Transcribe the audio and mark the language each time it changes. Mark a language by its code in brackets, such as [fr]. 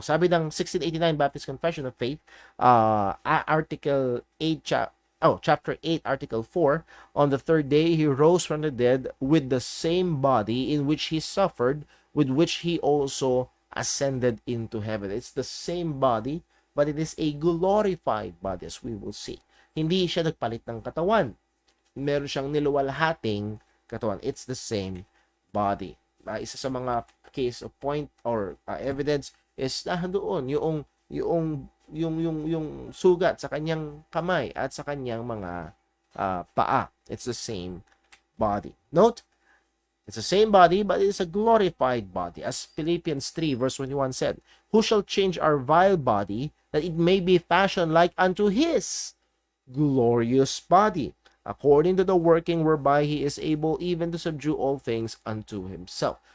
[tl] Sabi ng [en] 1689 Baptist Confession of Faith, Article 8, chapter 8, Article 4, on the third day he rose from the dead with the same body in which he suffered, with which he also ascended into heaven. It's the same body, but it is a glorified body, as we will see. [tl] Hindi siya nagpalit ng katawan. Meron siyang niluwalhating katawan. [en] It's the same body. [tl] Isa sa mga [en] case of point or evidence is [tl] doon yung sugat sa kanyang kamay at sa kanyang mga paa. [en] It's the same body. Note, it's the same body, but it's a glorified body. As Philippians 3 verse 21 said, who shall change our vile body, that it may be fashioned like unto his glorious body, according to the working whereby he is able even to subdue all things unto himself.